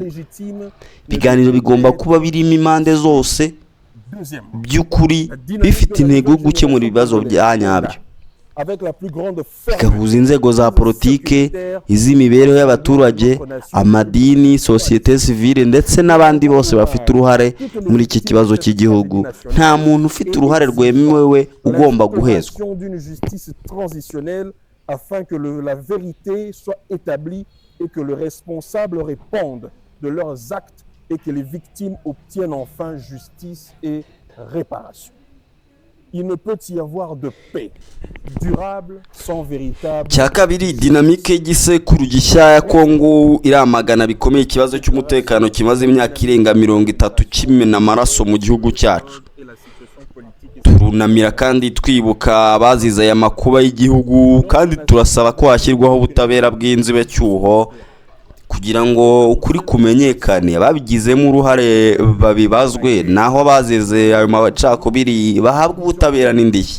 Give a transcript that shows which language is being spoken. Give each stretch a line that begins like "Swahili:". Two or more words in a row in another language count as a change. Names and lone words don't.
Kinyarwanda: Ibiganiro bigomba kuba birimo impande zose by'ukuri, bifite intego yo gukemura ibibazo bya nyabyo, bigahuza inzego za politike, iz'imibereho y'abaturage, amadini, sosiyete sivile ndetse n'abandi bose bafite uruhare muri iki kibazo cy'igihugu. Nta muntu ufite uruhare rwemewe ugomba guhezwa.
French: Et que les victimes obtiennent enfin justice et réparation. Il ne peut y avoir de paix durable sans véritable.
Kinyarwanda: Cya kabiri, dinamike y'igisekuru gishya ya Kongo iramagana bikomeye ikibazo cy'umutekano kimaze imyaka irenga 30 kimena amaraso mu gihugu cyacu. Turunamira kandi twibuka abazize aya makuba y'igihugu, kandi turasaba ko hashyirwaho ubutabera bw'inzibacyuho kugira ngo ukuri kumenyekane, ababigizemo uruhare babibazwe, naho abazize ayo macakubiri bahabwa ubutabera n'indishyi.